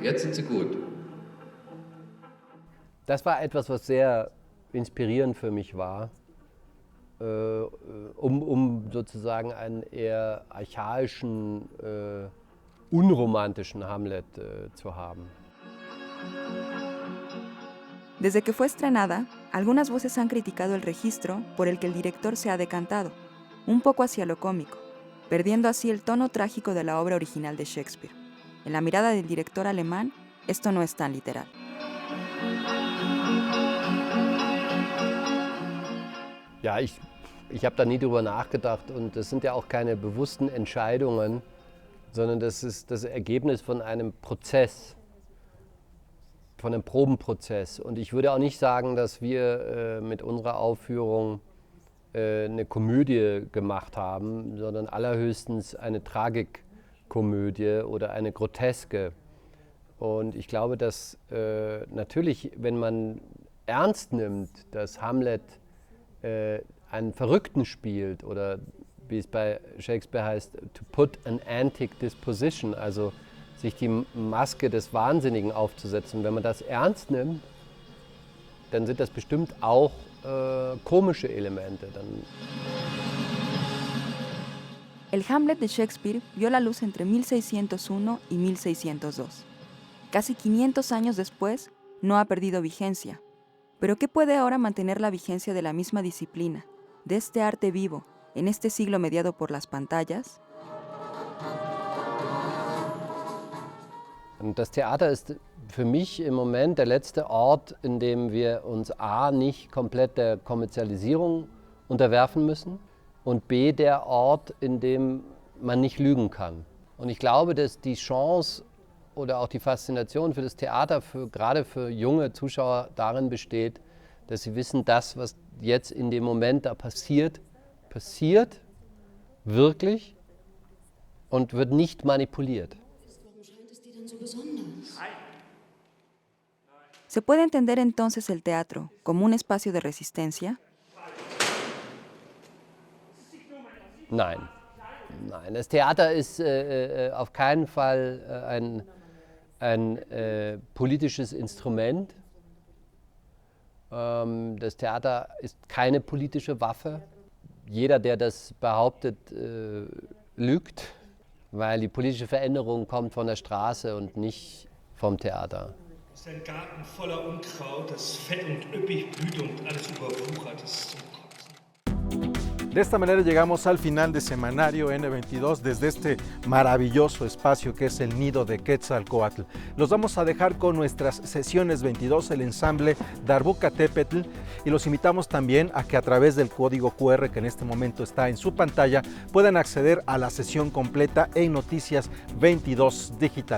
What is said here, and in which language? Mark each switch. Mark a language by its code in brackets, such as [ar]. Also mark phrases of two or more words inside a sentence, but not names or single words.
[de] Jetzt sind sie gut. Das war etwas, was sehr inspirierend für mich war, um sozusagen einen eher archaischen, unromantischen Hamlet zu haben. [es] Desde que fue estrenada, algunas voces han criticado el registro por el que el director se ha decantado, un poco hacia lo cómico, perdiendo así el tono trágico de la obra original de Shakespeare. En la mirada del director alemán, esto no es tan literal. [de] Ja, ich habe da nie drüber nachgedacht und das sind ja auch keine bewussten Entscheidungen, sondern das ist das Ergebnis von einem Prozess, von einem Probenprozess. Und ich würde auch nicht sagen, dass wir mit unserer Aufführung eine Komödie gemacht haben, sondern allerhöchstens eine Tragik Komödie oder eine Groteske. Und ich glaube, dass natürlich, wenn man ernst nimmt, dass Hamlet einen Verrückten spielt oder wie es bei Shakespeare heißt, [en] to put an antic disposition, [de] also sich die Maske des Wahnsinnigen aufzusetzen. Wenn man das ernst nimmt, dann sind das bestimmt auch komische Elemente. [es] El Hamlet de Shakespeare vio la luz entre 1601 y 1602. Casi 500 años después, no ha perdido vigencia. Pero ¿qué puede ahora mantener la vigencia de la misma disciplina, de este arte vivo, en este siglo mediado por las pantallas? [de] Das Theater ist für mich im Moment der letzte Ort, in dem wir uns A, nicht komplett der Kommerzialisierung unterwerfen müssen und B, der Ort, in dem man nicht lügen kann. Und ich glaube, dass die Chance oder auch die Faszination für das Theater, gerade für junge Zuschauer, darin besteht, dass sie wissen, das, was jetzt in dem Moment da passiert, passiert wirklich und wird nicht manipuliert. [es] ¿Se puede entender entonces el teatro como un espacio de resistencia? [de] Nein. Nein, das Theater ist auf keinen Fall ein politisches Instrument. Das Theater ist keine politische Waffe. Jeder, der das behauptet, lügt, weil die politische Veränderung kommt von der Straße und nicht vom Theater. Es ist ein Garten voller Unkraut, das fett und üppig blüht und alles überwuchert ist. [es] De esta manera llegamos al final de Semanario N22 desde este maravilloso espacio que es el Nido de Quetzalcóatl. Los vamos a dejar con nuestras sesiones 22, el ensamble Darbuka Tepetl, y los invitamos también a que a través del código QR que en este momento está en su pantalla puedan acceder a la sesión completa en Noticias 22 Digital.